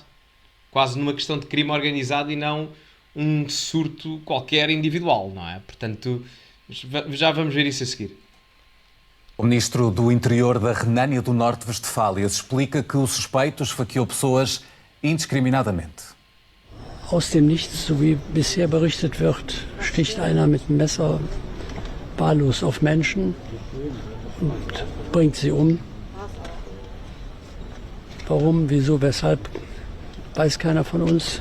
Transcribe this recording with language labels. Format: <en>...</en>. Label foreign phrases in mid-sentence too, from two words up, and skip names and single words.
<pt>Quase numa questão de crime organizado e não um surto qualquer individual, não é? Portanto, já vamos ver isso a seguir. O ministro do Interior da Renânia do Norte-Westfália explica que o suspeito esfaqueou pessoas indiscriminadamente.</pt> <de>Aus dem Nichts, so wie bisher berichtet wird, sticht einer mit dem Messer wahllos auf Menschen und bringt sie um. Warum, wieso, weshalb, weiß keiner von uns.</de>